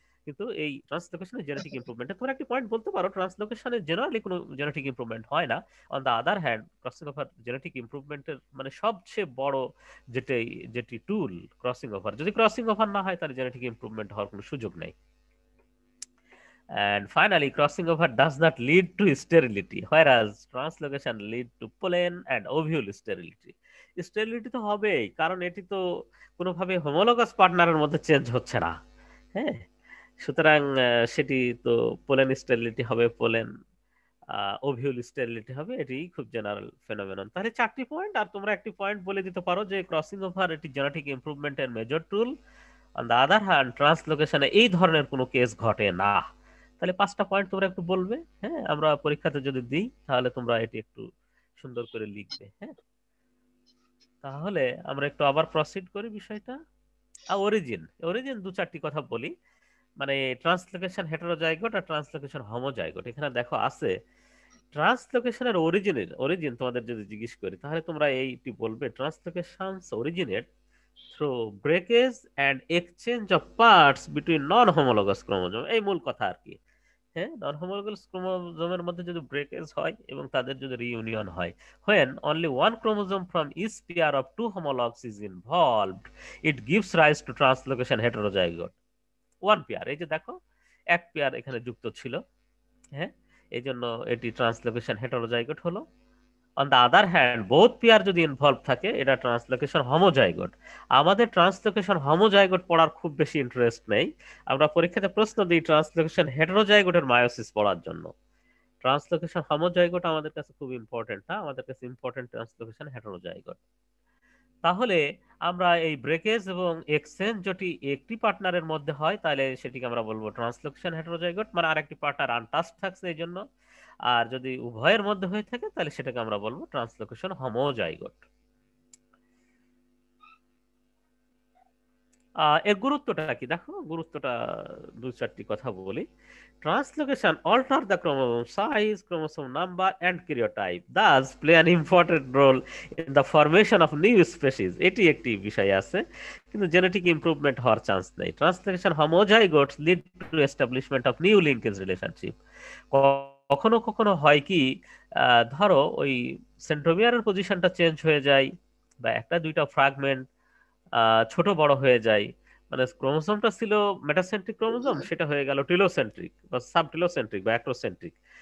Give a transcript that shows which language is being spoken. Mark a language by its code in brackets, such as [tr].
[bn] কিন্তু এই ট্রান্সলোকেশনে genetic improvement তোমরা একটি পয়েন্ট বলতে পারো, ট্রান্সলোকেশনে জেনারেলি কোনো জেনেটিক ইমপ্রুভমেন্ট হয় না। On the other hand crossing over genetic ইমপ্রুভমেন্টের মানে সবচেয়ে বড় যেটি যেটি টুল ক্রসিং ওভার। যদি ক্রসিং ওভার না হয় তাহলে জেনেটিক ইমপ্রুভমেন্ট হওয়ার কোনো সুযোগ নেই। [en] And finally, crossing over does not lead to sterility, whereas translocation lead to pollen and ovule sterility. [bn] Sterility তো হবেই, কারণ এটি তো কোনোভাবে হোমোলোগাস পার্টনারের মধ্যে চেঞ্জ হচ্ছে না। হ্যাঁ, সুতরাং সেটি তো পোলেন স্টেরিলিটি হবে, পোলেন ওভিউল স্টেরিলিটি হবে, এটি খুব জেনারেল ফেনোমেনন। তাহলে 4টি পয়েন্ট, আর তোমরা একটি পয়েন্ট বলে দিতে পারো যে ক্রসিং ওভার এটি genetic ইমপ্রুভমেন্টের major tool, on the other hand ট্রান্সলোকেশনে এই ধরনের কোনো কেস ঘটে না। তাহলে 5টা পয়েন্ট তোমরা একটু বলবে, হ্যাঁ, আমরা পরীক্ষাতে যদি দিই তাহলে তোমরা এটি একটু সুন্দর করে লিখবে। হ্যাঁ, তাহলে আমরা একটু আবার প্রসিড করি বিষয়টা। অরিজিন, অরিজিন 2-4টি কথা বলি। মানে ট্রান্সলোকেশন হেটেরোজাইগোট আর ট্রান্সলোকেশন হোমোজাইগোট, এখানে দেখো আছে ট্রান্সলোকেশনের অরিজিন তোমাদের যদি জিজ্ঞেস করি তাহলে তোমরা এইটি বলবে ট্রান্সলোকেশনস originate through breakage and exchange of parts between non homologous chromosome, এই মূল কথা আর কি। হ্যাঁ, নন হোমোলোগাস ক্রোমোজোমের মধ্যে যদি ব্রেকেজ হয় এবং তাদের যদি রিইউনিয়ন হয়, [en] when only one chromosome from each pair of two homologs is involved, it gives rise to translocation heterozygote. [bn] One pair, এই যে দেখো এক পেয়ার এখানে যুক্ত ছিল, হ্যাঁ, এই জন্য এটি ট্রান্সলোকেশন হেটেরোজাইগোট হলো। On the other hand both pair যদি ইনভলভ থাকে এটা ট্রান্সলোকেশন হোমোজাইগোট। আমাদের ট্রান্সলোকেশন হোমোজাইগোট পড়ার খুব বেশি ইন্টারেস্ট নেই, আমরা পরীক্ষাতে প্রশ্ন দিই ট্রান্সলোকেশন হেটেরোজাইগোটের মায়োসিস পড়ার জন্য। ট্রান্সলোকেশন হোমোজাইগোট আমাদের কাছে খুব ইম্পর্টেন্ট না, আমাদের কাছে ইম্পর্টেন্ট ট্রান্সলোকেশন হেটেরোজাইগোট। তাহলে আমরা এই ব্রেকেজ এবং এক্সচেঞ্জ যদি একটি পার্টনারের মধ্যে হয় তাহলে সেটিকে আমরা বলবো ট্রান্সলোকেশন হেটেরোজাইগোট, মানে আরেকটি পার্টনার আনটাস্ট থাকছে এই জন্য। আর যদি উভয়ের মধ্যে হয়ে থাকে তাহলে সেটাকে আমরা বলবো ট্রান্সলোকেশন হোমোজাইগোট। এর গুরুত্বটা কি দেখো, গুরুত্বটা 2-4টি কথা বলি। [en] translocation alter the chromosome size, chromosome number and karyotype, thus play an important role in the formation of new species, [bn] এটি একটি বিষয় আছে, কিন্তু জেনেটিক ইমপ্রুভমেন্ট হওয়ার চান্স নেই। [en] Translocation homozygotes lead to establishment of new linkage relationship. [bn] কখনো কখনো হয় কি, ধরো ওই সেন্ট্রোমিয়ারের পজিশনটা চেঞ্জ হয়ে যায়, বা একটা দুইটা ফ্রাগমেন্ট ছোট বড় হয়ে যায়, মানে ক্রোমোসোমটা ছিল মেটাসেন্ট্রিক ক্রোমোসোম, সেটা হয়ে গেল টিলোসেন্ট্রিক বা সাবটিলোসেন্ট্রিক বা অ্যাক্রোসেন্ট্রিক।